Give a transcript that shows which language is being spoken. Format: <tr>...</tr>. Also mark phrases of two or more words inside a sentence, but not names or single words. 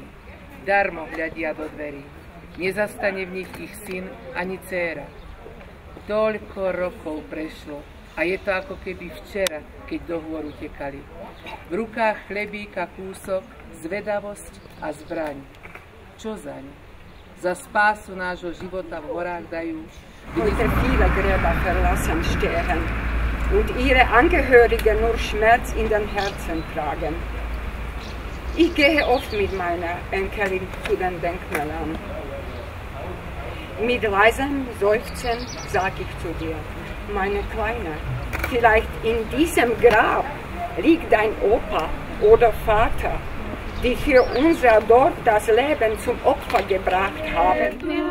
<sk>Darmo hľadia do dverí, nezastane v nich ich syn ani dcéra. Toľko rokov prešlo a je to ako keby včera, keď do hôr utekali. V rukách chlebíka kúsok, zvedavosť a zbraň. Čo zaň? Za spásu nášho života v horách dajú.</sk> <de>Heute viele Gräber verlassen stehen und ihre Angehörigen nur Schmerz in den Herzen tragen. Ich gehe oft mit meiner Enkelin zu den Denkmälern. Mit leisem Seufzen sag ich zu dir, meine Kleine, vielleicht in diesem Grab liegt dein Opa oder Vater, die für unser Dorf das Leben zum Opfer gebracht haben.</de>